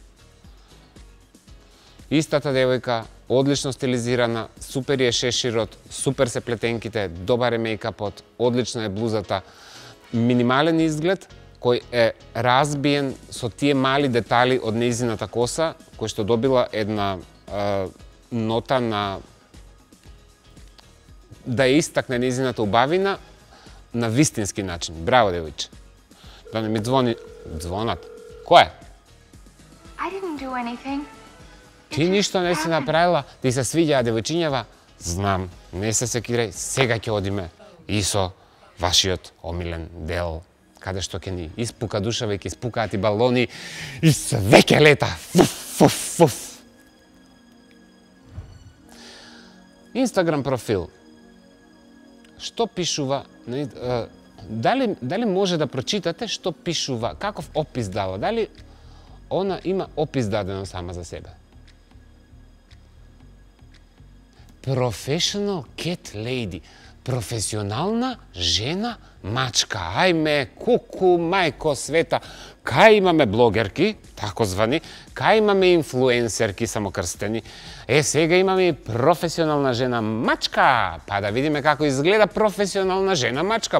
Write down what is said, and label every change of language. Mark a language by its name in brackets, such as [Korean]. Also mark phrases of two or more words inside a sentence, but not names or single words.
[Macedonian] Истата девојка, одлично стилизирана, супер е шеширот, супер се плетенките, добар е мејкапот, одлична е блузата, минимален изглед, кој е разбиен со тие мали детали од нејзината коса, кој што добила една нота на да ја истакне нејзината убавина на вистински начин. Браво, девојче. Да не ми звони звонат. Кој е? [English] I didn't do anything. [Macedonian] Ти ништо не си направила, ти се свиѓаа девојчињава? Знам, не се секирај, сега ќе одиме и со вашиот омилен дел, каде што ќе ни испука душава и ќе испукаат и балони и све ќе лета. Фуф, фуф, фуф. Инстаграм профил. Што пишува? Дали може да прочитате што пишува? Каков опис дава? Дали она има опис дадено сама за себе? [English] Professional cat lady. [Macedonian] Професионална жена мачка. Ајме, куку, мајко света. Кај имаме блогерки, тако звани, кај имаме инфлуенсерки самокрстени. Сега имаме и професионална жена мачка. Па да видиме како изгледа професионална жена мачка.